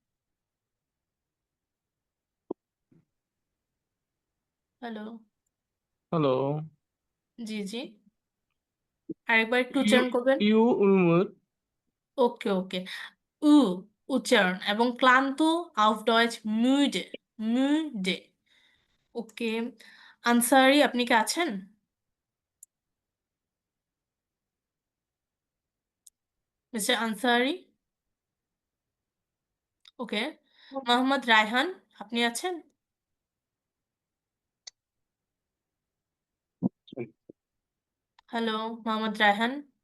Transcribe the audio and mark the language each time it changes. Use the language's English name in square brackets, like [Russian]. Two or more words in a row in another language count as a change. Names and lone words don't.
[Bangla] হ্যালো। হ্যালো, জি জি, আরেকবার একটু উচ্চারণ করবেন। উলমিউট, ওকে ওকে। উ উচ্চারণ এবং ক্লান্ত [German] auf Deutsch müde, müde, [Bangla] ওকে। আনসারি আপনি কি আছেন? মিস্টার আনসারি? ওকে। মোহাম্মদ রায়হান আপনি আছেন? হ্যালো মোহাম্মদ রায়হান?